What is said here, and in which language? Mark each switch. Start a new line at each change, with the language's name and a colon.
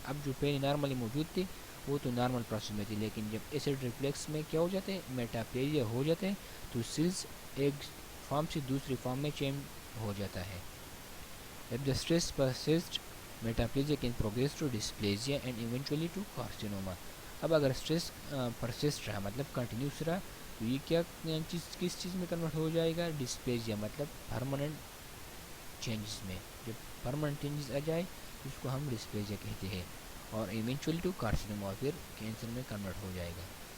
Urdu: اب جو پہلے نارملی موجود تھی وہ تو نارمل پروسیس میں تھی، لیکن جب ایسڈ ریفلیکس میں کیا ہو جاتے ہیں، میٹاپلیزیا ہو جاتے ہیں، تو سیلس ایک فارم سے دوسری فارم میں چینج ہو جاتا ہے.
English: If the stress persists, metaplesia can progress to dysplasia and eventually to carcinoma.
Urdu: اب اگر اسٹریس پرسسٹ رہا مطلب کنٹینیوس رہا تو یہ کیا چیز، کس چیز میں کنورٹ ہو جائے گا، ڈسپلیزیا مطلب پرماننٹ چینجز میں. جب پرماننٹ چینجز آ جائے اس کو ہم ڈسپلیزیا کہتے ہیں، اور
English: eventually to carcinoma,
Urdu: پھر کینسر میں کنورٹ ہو جائے گا.